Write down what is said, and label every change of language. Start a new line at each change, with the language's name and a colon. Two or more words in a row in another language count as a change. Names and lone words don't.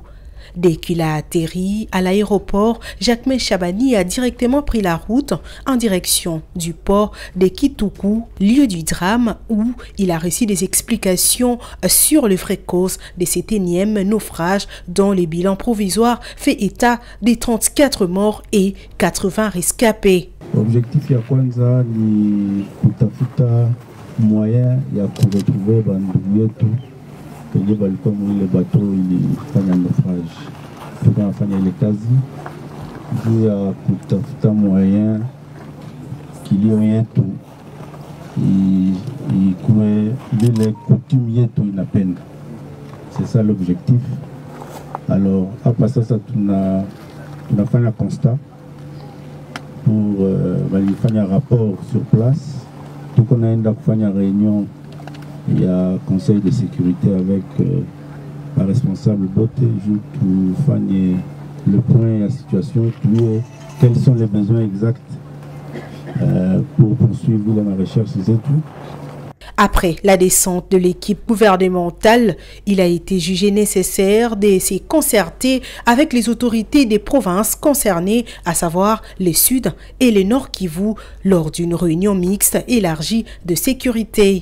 French: Dès qu'il a atterri à l'aéroport, Jacques Chabani a directement pris la route en direction du port de Kituku, lieu du drame où il a reçu des explications sur les vraies causes de cet énième naufrage dont le bilan provisoire fait état des 34 morts et 80 rescapés.
Swahili: L'objectif ya kwanza ni kutafuta moyen ya kuretrouver bandugu yetu kwenye balikuwa mwile bato ilifanya naufrage. Tukafanya ile kazi juu ya kutafuta moyen kilio yetu ikuwe vile coutume yetu inapenda.
French: C'est ça l'objectif. Alors
Swahili: hapa sasa tunafanya
French: constat pour walifanya rapport sur place.
Swahili: Tuko naenda kufanya réunion.
French: Il y a un conseil de sécurité avec la responsable bote pour faire le point de la situation, quels sont les besoins exacts pour poursuivre la recherche et tout. Après la descente de l'équipe gouvernementale, il a été jugé nécessaire de se concerter avec les autorités des provinces concernées, à savoir le Sud et le Nord Kivu, lors d'une réunion mixte élargie de sécurité.